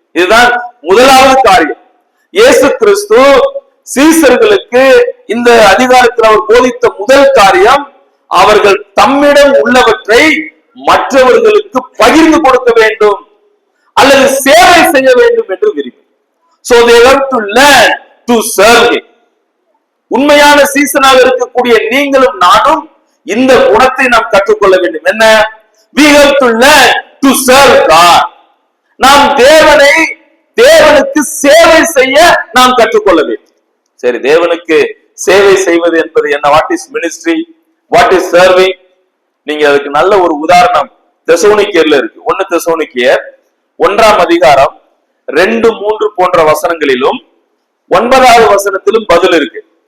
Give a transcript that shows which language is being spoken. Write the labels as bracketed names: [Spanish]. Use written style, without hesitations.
[Tamil] இதுதான் முதலாவது காரியம். இயேசு கிறிஸ்து சீசர்களுக்கு இந்த அதிகாரத்தில் அவர் போதித்த முதல் காரியம், அவர்கள் தம்மிடம் உள்ளவற்றை மற்றவர்களுக்கு பகிர்ந்து கொடுக்க வேண்டும் அல்லது சேவை செய்ய வேண்டும் என்று விரும்பி. [English] So they have to learn to serve him. [Tamil] உண்மையான சீசனாக இருக்கக்கூடிய நீங்களும் நானும் இந்த குணத்தை நாம் கற்றுக்கொள்ள வேண்டும். என்ன? [English] We have to learn to serve God. [Tamil] நாம் தேவனுக்கு சேவை செய்ய நாம் கற்றுக்கொள்ள வேண்டும். சரி, தேவனுக்கு சேவை செய்வது என்பது என்ன? [English] What is ministry, what is serving? [Tamil] நீங்க அதுக்கு நல்ல ஒரு உதாரணம் தெசலோனிக்கேயர்ல இருக்கு. 1 தெசலோனிக்கேயர் 1ஆம் அதிகாரம் 2, 3 போன்ற வசனங்களிலும் 9வது வசனத்திலும் பதில் இருக்கு.